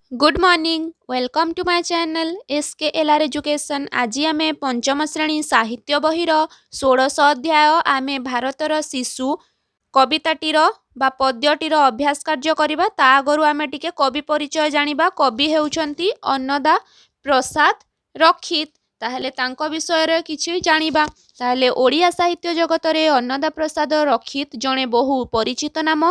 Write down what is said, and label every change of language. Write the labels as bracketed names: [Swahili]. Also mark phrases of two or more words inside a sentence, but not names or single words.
[English] Good morning welcome to my channel SKLR education. [Odia] ଆଜି ଆମ ପଞ୍ଚମ ଶ୍ରେଣୀ ସାହିତ୍ୟ ବହିର 16 ଅଧ୍ୟାୟ ଆମେ ଭାରତର ଶିଶୁ କବିତାଟିର ବା ପଦ୍ୟଟିର ଅଭ୍ୟାସ କାର୍ଯ୍ୟ କରିବା। ତା ଆଗରୁ ଆମେ ଟିକେ କବି ପରିଚୟ ଜାଣିବା। କବି ହେଉଛନ୍ତି ଅନ୍ନଦା ପ୍ରସାଦ ରକ୍ଷିତ। ତାହେଲେ ତାଙ୍କ ବିଷୟ ରେ କିଛି ଜାଣିବା। ତାହେଲେ ଓଡ଼ିଆ ସାହିତ୍ୟ ଜଗତ ରେ ଅନ୍ନଦା ପ୍ରସାଦ ରକ୍ଷିତ ଜଣେ ବହୁ ପରିଚିତ ନାମ।